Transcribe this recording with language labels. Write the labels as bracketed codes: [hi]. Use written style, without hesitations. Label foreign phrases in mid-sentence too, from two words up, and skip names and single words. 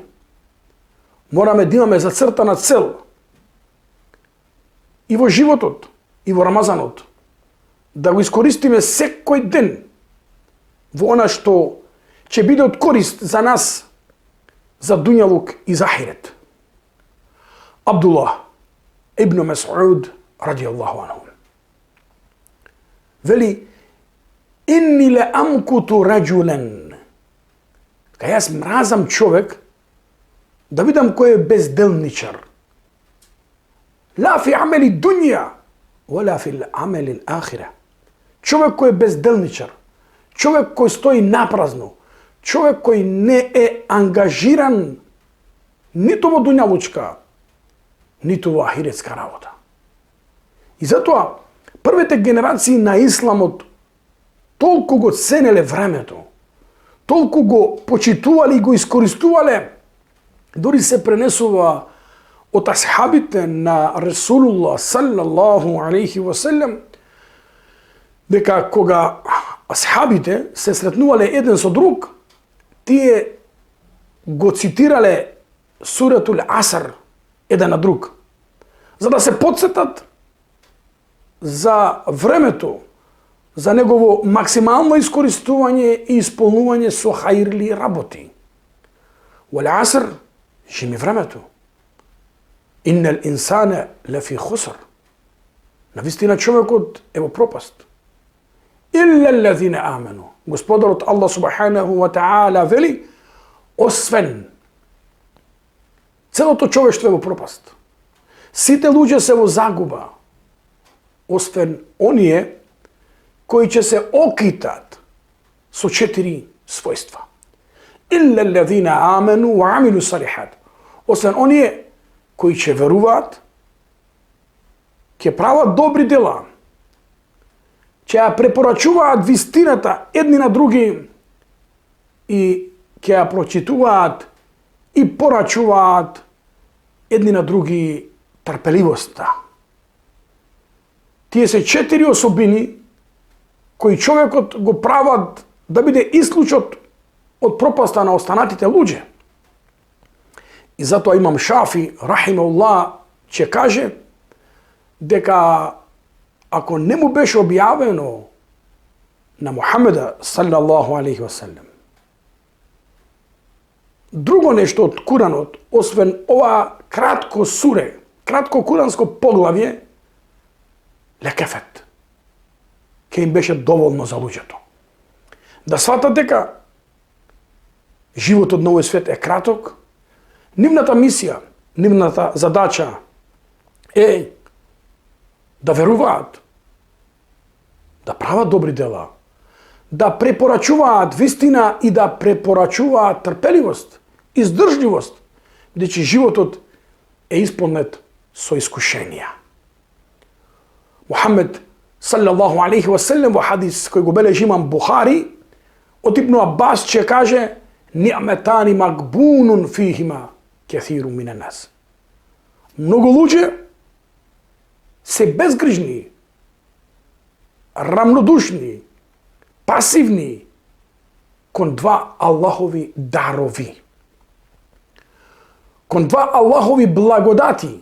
[mk] Мораме да имаме зацртана цел. И во животот, и во Рамазанот. Да го искористиме секој ден во она што ќе биде од корист за нас, за дуњалук и за ахирет. [ar] عبد الله بن مسعود رضي الله عنه вели: إني لأمقت رجلا. [mk] Кај јас мразам човек да видам кој е безделничар. [ar] لا في عمل دنيا، ولا في عمل آخرة. [mk] Човек кој е безделничар, човек кој стои напразно, човек кој не е ангажиран ниту во дуњалучка, ниту во ахиретска работа. И затоа првите генерации на исламот толку го ценеле времето, толку го почитувале и го искористувале, дори се пренесува од асхабите на Расулуллах [ar] صلى الله عليه وسلم, [mk] дека кога асхабите се сретнувале еден со друг, тие го цитирале суретул Аср еден на друг, за да се подсетат за времето, за негово максимално искористување и исполнување со хаирли работи. [ar] والعصر, [mk] жими времето. [ar] إن الإنسان لفي خسر. [mk] Навистина човекот е во пропаст. [ar] إلا الذين آمنوا. [mk] Господарот Аллах [ar] سبحانه وتعالى [mk] вели: освен целото човештво е во пропаст. Сите луѓе се во загуба, освен оние кои ќе се окитат со 4 својства. [ar] إلا الذين آمنوا وعملوا الصالحات. [mk] Освен оние кои ќе веруваат, ќе прават добри дела, ќе ја препорачуваат вистината едни на други и ќе ја прочитуваат и порачуваат едни на други трпеливоста. Тие се 4 особини кои човекот го прават да биде исклучот од пропаста на останатите луѓе. И затоа Имам Шафи, рахимахуллах, ќе каже дека ако не му беше објавено на Мухамеда [ar] صلى الله عليه وسلم [mk] друго нешто од Куранот, освен ова кратко суре, кратко куранско поглавје, лекефет, ке им беше доволно за луѓето. Да сватат дека животот на овој свет е краток, нивната мисија, нивната задача е да веруваат, да прават добри дела, да препорачуваат вистина и да препорачуваат трпеливост, издржливост, бидејќи животот е исполнет со искушенија. Мухамед [ar] صلى الله عليه وسلم [mk] во хадис кој го бележи имам Бухари, од Ибн Аббас ќе каже: [ar] "نعمتان مغبون فيهما كثير من الناس." [mk] Многу луѓе се безгрижни, рамнодушни, пасивни кон два Аллахови дарови, кон два Аллахови благодати.